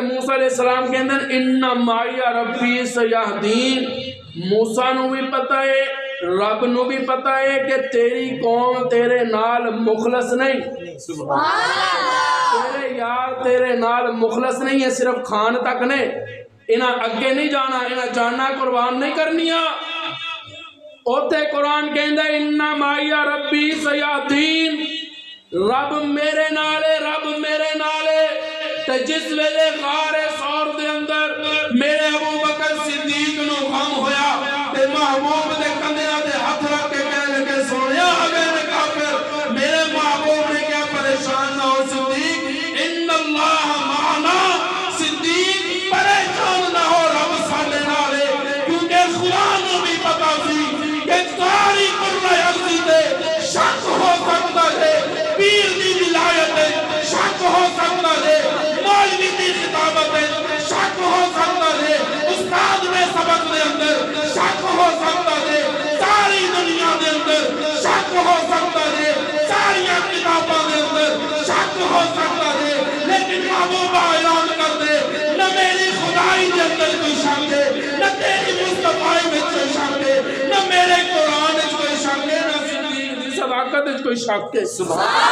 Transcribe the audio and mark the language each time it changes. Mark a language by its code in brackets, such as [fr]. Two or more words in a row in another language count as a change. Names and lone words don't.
[pa] موسیٰ [ar] علیہ السلام [pa] کے اندر [ar] اِنَّ مَعِيَ رَبِّي سَيَهْدِينِ [pa] موسیٰ نو بھی پتہ ہے، رب نو بھی پتہ ہے کہ تیری قوم تیرے نال مخلص نہیں، تیرے یار تیرے نال مخلص نہیں ہے، صرف کھان تک نے، انہاں اگے نہیں جانا، انہاں جانا قربان نہیں کرنیا۔ اوتے قرآن کہندہ [ar] اِنَّ مَعِيَ رَبِّي سَيَهْدِينِ [pa] رب میرے نالے، رب میرے نالے۔ تے جس ویلے غار ثور دے اندر میرے ابو بکر صدیق نو غم ہویا تے محبوب دے کندھیاں تے ہاتھ رکھ کے کہہ لگے سونیا اگر کافر میرے محبوب نے کیا پریشان نہ ہو صدیق [ar] ان اللہ معنا، [pa] صدیق پریشان نہ ہو رب ساڈے نال ہے، کیونکہ خدا نو بھی پتہ سی کہ ساری قرآن عرضی تے شک ہو سکتا ہے، پیر دی ولایت تے شک ہو سکتا ہے، مولوی دی خطابت تے شک ہو سکتا ہے، استاد میں سبق دے اندر شک ہو سکتا ہے، ساری دنیا دے اندر شک ہو سکتا ہے، ساری کتاباں دے اندر شک ہو سکتا ہے، لیکن محبوبہ اعلان کر دے نہ میری خدائی دے اندر کوئی شک ہے، نہ تیری مصطفیٰ میں کوئی شک ہے، نہ میرے قرآن میں کوئی شک ہے، نہ صدیق دی صداقت میں کوئی شک ہے۔